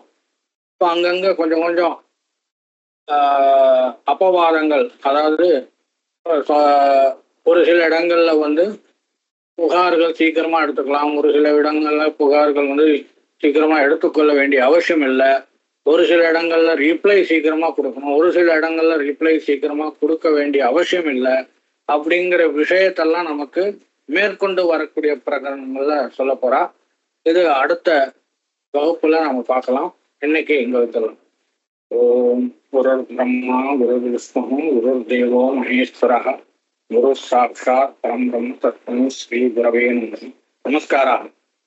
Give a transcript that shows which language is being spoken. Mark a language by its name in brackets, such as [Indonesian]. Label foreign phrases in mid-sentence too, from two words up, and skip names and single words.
[Tamil] இப்போ அங்கங்க கொஞ்சம் கொஞ்சம் அபவாதங்கள், அதாவது ஒரு சில இடங்கள்ல புகார்கள் சீக்கிரமா எடுத்துக்கலாம், ஒரு சில இடங்கள்ல புகார்கள் சீக்கிரமா எடுத்துக்கொள்ள வேண்டிய அவசியம் இல்லை, ஒரு சில இடங்கள்ல ரீப்ளை சீக்கிரமா கொடுக்கணும், ஒரு சில இடங்கள்ல ரீப்ளை சீக்கிரமா கொடுக்க வேண்டிய அவசியம் இல்லை அப்படிங்கிற விஷயத்தெல்லாம் நமக்கு மேற்கொண்டு வரக்கூடிய பிரகரணங்கள்ல சொல்ல போறா. இது அடுத்த வகுப்புல நம்ம பார்க்கலாம். இன்னைக்கு இங்க வைக்கலாம். [Sanskrit] ॐ गुरुर् ब्रह्मा गुरुर् विष्णु गुरुर् देवो महेश्वरः गुरु साक्षात् परं ब्रह्म तस्मै श्री गुरवे नमः. நமஸ்காரः.